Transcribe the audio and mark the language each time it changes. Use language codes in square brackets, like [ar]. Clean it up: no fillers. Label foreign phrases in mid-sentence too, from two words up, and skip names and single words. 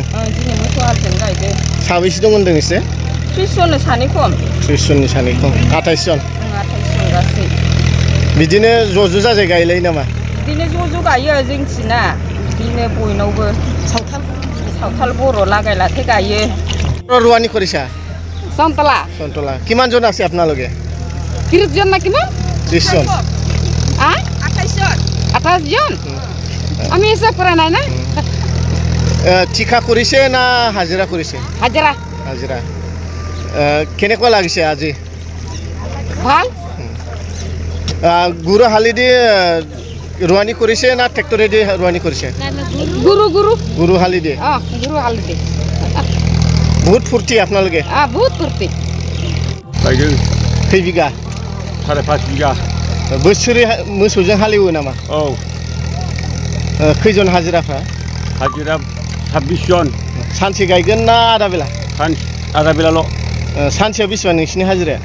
[brx] दिनै मोसौ हालजों गायदों साबैसे दं होनदों एसे 30 जननो सानै खम 30 जननि सानै खम 28 जन 28 जन गासै बिदिनो ज' जाजाय गायलायो नामा बिदिनो ज' गायो जोंथिना बिदिनो बयनावबो सावथाल बर' लागायलाथाय गायो [as] ৰোৱানী কৰিছা সন্তলা সন্তলা কিমান জন আছে আপোনালোকে 30 জন না কিমান 30 জন 28 জন আমি হিসাব কৰা নাই না ঠিকা কৰিছে না হাজিৰা কৰিছে হাজিৰা হাজিৰা কেনেকুৱা লাগিছে আজি ভাল গুৰু হালিদি ৰোৱানী কৰিছে না ট্ৰেক্টৰেদি ৰোৱানী কৰিছে গুৰু হালিদি গুৰু হালিদি বহুত ফূৰ্তি আপোনালোকে বহুত ফূৰ্তি [brx] गायदों खै बिगा 5.5 बिगा बोसोरै मोसौजों हालेवो नामा औ खैजन हाजिराफ्रा हाजिरा 26 जन सानसे गायगोन ना आधा बेला आधा बेलाल' सानसेयाव बेसेबां नोंसिनि हाजिराया